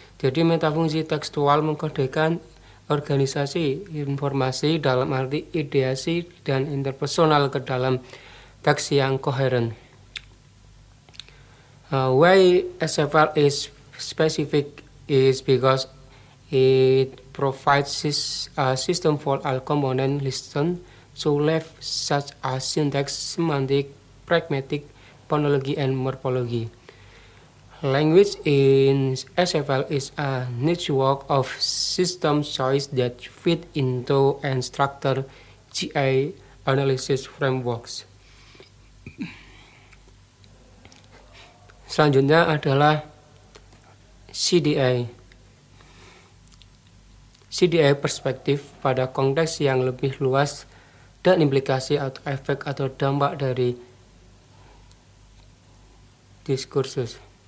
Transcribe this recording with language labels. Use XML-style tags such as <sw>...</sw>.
<id>Jadi metafungsi tekstual mengkodekan organisasi informasi dalam arti ideasi dan interpersonal ke dalam teks yang koheren.</id> <en>Why SFL is specific is because it provides a system for all component listed to left such as syntax, semantic, pragmatic, phonology, and morphology. Language in SFL is a network of system choice that fit into and structure GI analysis frameworks.</en> <id>Selanjutnya adalah CDI. CDI perspektif pada konteks yang lebih luas dan implikasi atau efek atau dampak dari diskursus.</id>